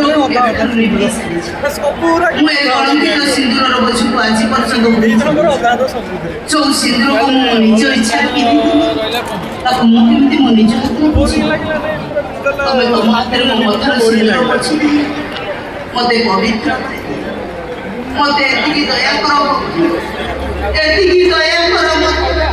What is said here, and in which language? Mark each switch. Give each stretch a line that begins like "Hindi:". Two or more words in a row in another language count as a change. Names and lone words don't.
Odia: କୁ ବ୍ୟବଧାନ ନିଭି ସାରି ମୁଁ ଏ କଳଙ୍କିତ ସିନ୍ଦୂର ର ବୋଝ କୁ ଆଜି ପର୍ଯ୍ୟନ୍ତ ଯେଉଁ ସିନ୍ଦୂର କୁ ମୁଁ ନିଜ ଇଚ୍ଛା ପିନ୍ଧି ତାକୁ ମୁଁ କେମିତି ମୁଁ ନିଜ इच्छा पिंधि ताको मु केमति मु निज ତମେ ତ ହାତ ରେ ମୋ ମଥାର ସିନ୍ଦୂର ଅଛି ମତେ ପବିତ୍ର ମତେ ଏତିକି ଦୟା କର ମତେ